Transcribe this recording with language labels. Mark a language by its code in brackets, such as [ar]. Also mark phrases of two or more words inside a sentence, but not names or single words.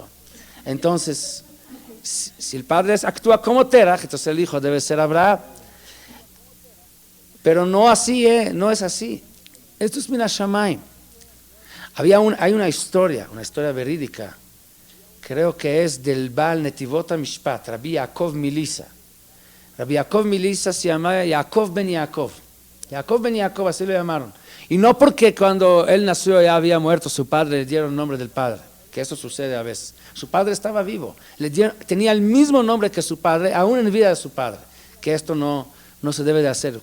[es] Entonces, si el padre actúa como Terach, entonces el hijo debe ser Abraham. Pero no así, no es así. Esto es [he] מן השמים. [es] Hay una historia verídica, creo que es del Baal Netivot HaMishpat, Rabbi Yaakov Milisa. Rabbi Yaakov Milisa se llamaba Yaakov ben Yaakov. Yaakov ben Yaakov, así lo llamaron. Y no porque cuando él nació ya había muerto su padre, le dieron el nombre del padre, que eso sucede a veces. Su padre estaba vivo, tenía el mismo nombre que su padre, aún en vida de su padre, que esto no se debe de hacer.